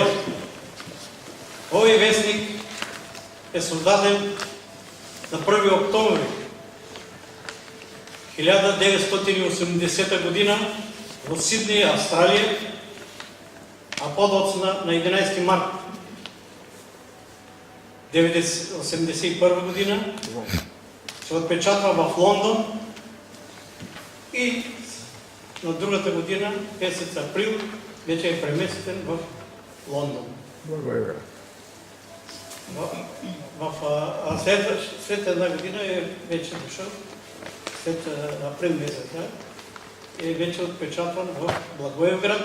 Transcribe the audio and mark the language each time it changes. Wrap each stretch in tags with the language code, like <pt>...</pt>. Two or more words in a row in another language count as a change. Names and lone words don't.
<mk>Овој вестник е создаден на 1 октомври 1980 година во Сиднеј, Австралија, а подоцна на 11 март</mk> <bg>1981 година се отпечатва в Лондон и на другата година, месец април, вече е преместен в Лондон. След една година е вече дошъл, след април месец, е вече отпечатван в Благоевград.</bg>